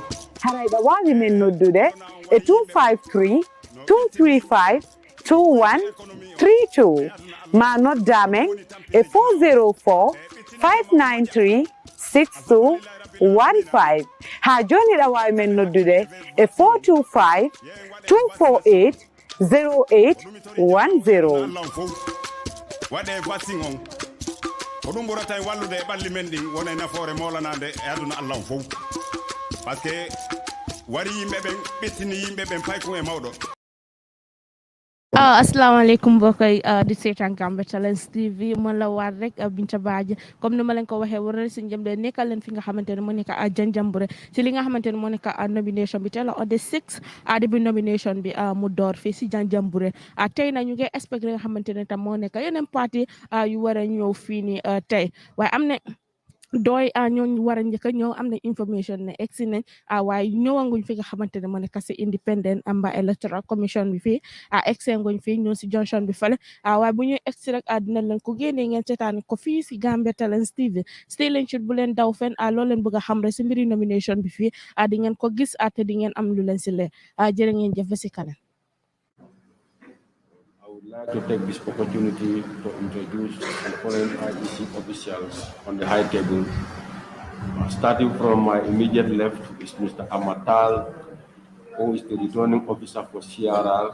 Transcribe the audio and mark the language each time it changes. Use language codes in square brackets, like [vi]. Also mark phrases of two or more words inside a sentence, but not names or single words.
[ff] haray ɓe wawi men noddude e 253 235 2132 ma noddamen e 404 593 6215 ha joni ɗa wawi men noddude e 425 248 0810. waɗe vaccine on ko ɗum ɓurata e wallude e ɓalli men ɗin wona e nafoore molanade e aduna Allah on fof [fr] par ce que [ff] wari yimɓe ɓen ɓettini yimɓe ɓen payko e mawɗo. [wo] Assalamu alaikum mbokk yi di seetaan Gambian Talents TV man la war rek Binta Badji comme ni ma leen ko waxee war si njëm de nekkal leen fi nga xamante ne moo nekk Janjanbureh si li nga xamante ne moo nekk nomination bi tey la [en] on the 6 [wo] début nomination bi mu door fii si Janjanbureh tey na ñu ngi expect li nga xamante ne tam moo nekk yeneen parti yu war a ñëw fii nii tey waaye am na doy ñooñu war a njëkk a ñëw am na information ne egsi nañ waaye ñëwanguñ fi nga xamante ne moo nekk si independent amba [en] electoral commission [wo] bi fii egsi nguñ fii ñëw si junction bi fale waaye bu ñuy egsi rek dina leen ko génnee ngeen seetaan ko fii si Gambian Talents TV stay leen ci bu leen daw fen loo leen bëgg a xam rek si mbiri nomination bi fii di ngeen ko gis te di ngeen am lu leen si leer jërë ngeen jëf si kanam. [en] I would like to take this opportunity to introduce the following IEC officials on the high table. Starting from my immediate left is Mr. Amatal, who is the returning officer for CRR.